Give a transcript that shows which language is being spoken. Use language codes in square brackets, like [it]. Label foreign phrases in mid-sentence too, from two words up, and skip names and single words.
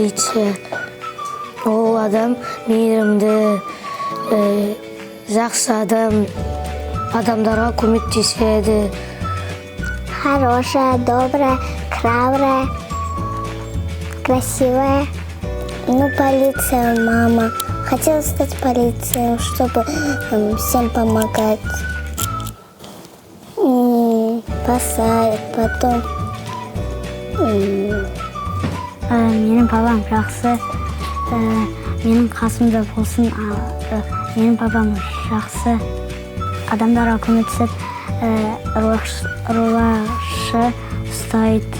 [kk] полиция. Ол адам мейірімді, жақсы адам, адамдарға көмектеседі. [ru] Хорошая, добрая, храбрая, красивая. Полиция, мама. Хотела стать полицией, чтобы всем помогать. Спасает, потом... [kk] Менің папам жақсы, менің қасымда болсын, менің папам жақсы, адамдарға көмектесіп, рулашы ұстайды.